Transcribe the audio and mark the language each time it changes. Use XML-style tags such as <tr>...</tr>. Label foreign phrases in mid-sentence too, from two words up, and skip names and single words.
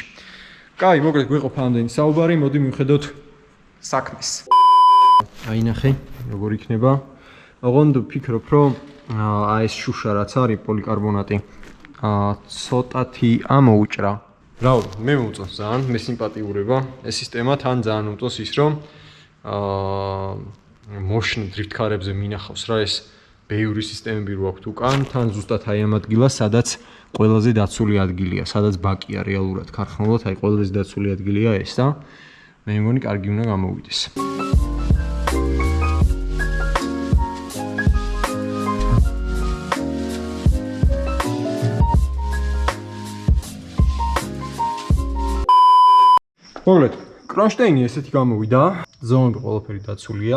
<ka>კაი, მოკლედ გვეყოფა ამდენი საუბარი, მოდი მივხედოთ საქმეს. აი ნახე, როგორ იქნება. ოღონდ ვფიქრობ, რომ აი ეს შუშა რაც არის პოლიკარბონატი, ცოტათი ამოუჭრა. რავი, მე მომწონს ძალიან, მე სიმპათიურება ეს სისტემა, თან ძალიან მომწონს ის, რომ</ka> <en>motion drift car-</en> <ka>ებზე მინახავს რა ეს ბევრი სისტემები რო აქვს უკან, თან ზუსტად აი ამ ადგილას, სადაც ყველაზე დაცული ადგილია, სადაც ბაკია რეალურად ქარხნულად, აი ყველაზე დაცული ადგილია ეს და მე მგონი კარგი უნდა გამოვიდეს. მოკლედ, კრონშტეინი ესეთი გამოვიდა, ზომები ყველაფერი დაცულია.</ka>